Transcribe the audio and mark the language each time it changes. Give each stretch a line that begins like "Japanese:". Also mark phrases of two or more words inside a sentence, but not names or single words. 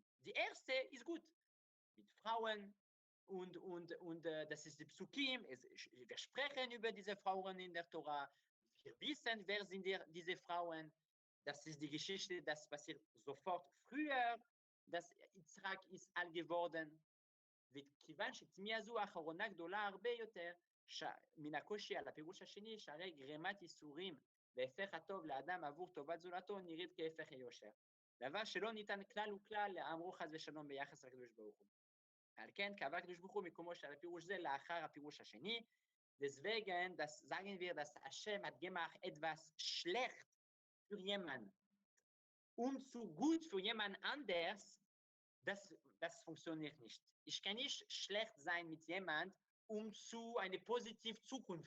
German: Die erste ist gut, mit Frauen und das ist die Psukim, wir sprechen über diese Frauen in der Torah, wir wissen, wer sind diese Frauen, das ist die Geschichte, das passiert sofort früher, dass יצחק ist alt geworden,
Hebrew: וכיוון שתמיהה זו האחרונה גדולה הרבה יותר, מן הקושי על הפירוש השני, שהרי גרימת ייסורים והפך הטוב לאדם עבור טובת זולתו נראית כהפך היושר. דבר שלא ניתן כלל וכלל לאמרו חס ושלום ביחס לקדוש ברוך הוא. על כן קבע הקדוש ברוך הוא מקומו של הפירוש זה לאחר הפירוש השני.
German: Deswegen, das sagen wir, dass Hashem hat gemacht etwas schlecht für jemanden, zu gut für jemand anders, das funktioniert nicht. Ich kann nicht schlecht sein mit jemandem, zu eine positive Zukunft.